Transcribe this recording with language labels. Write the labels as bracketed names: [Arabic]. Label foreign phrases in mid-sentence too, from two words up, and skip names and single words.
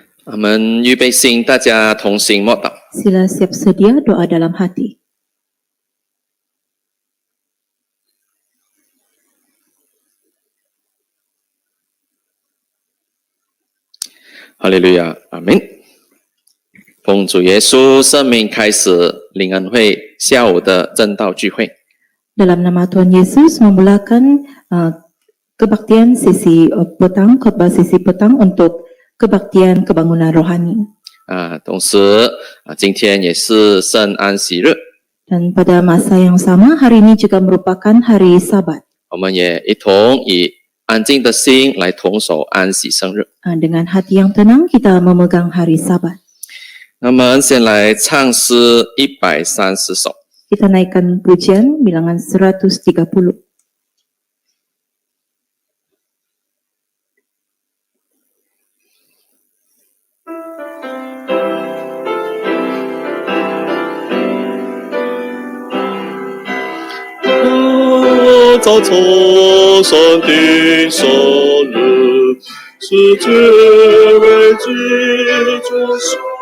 [Chinese] 我们预备心，大家同心默祷。 [Malay] Sila siap sedia doa dalam hati. Haleluya, amin. [Chinese] 奉主耶稣圣名开始灵恩会下午的正道聚会。 [Malay] Dalam nama Tuhan Yesus memulakan kebaktian sesi petang, khotbah sesi petang untuk kebaktian kebangunan rohani. [Chinese] 同时今天也是圣安息日， [Malay] Dan pada masa yang sama hari ini juga merupakan hari Sabat. [Chinese] 我们也一同以安静的心来同守安息生日。 [Malay] Dengan hati yang tenang kita memegang hari Sabat. [Chinese] 那么先来唱诗130首。 [Malay] Kita naikkan pujian bilangan 130. [Chinese] Oh, 早从上的生日，世界为基督受。